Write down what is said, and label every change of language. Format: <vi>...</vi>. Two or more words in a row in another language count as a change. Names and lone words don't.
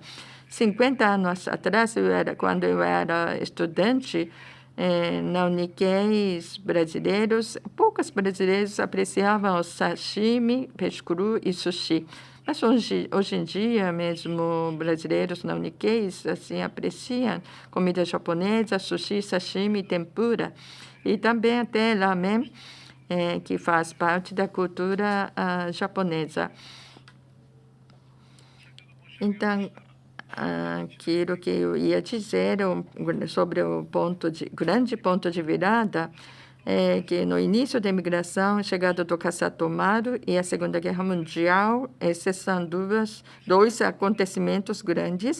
<pt>50 anos atrás, quando eu era estudante, na Nikkeis brasileiros, poucos brasileiros apreciavam o sashimi, peixe cru e sushi. Mas hoje em dia, mesmo brasileiros na Nikkeis assim, apreciam comida japonesa, sushi, sashimi, tempura. E também até ramen, que faz parte da cultura japonesa. Então, aquilo que eu ia dizer sobre o grande ponto de virada é que no início da imigração, a chegada do Kasatomaru e a Segunda Guerra Mundial, esses são dois acontecimentos grandes.</pt>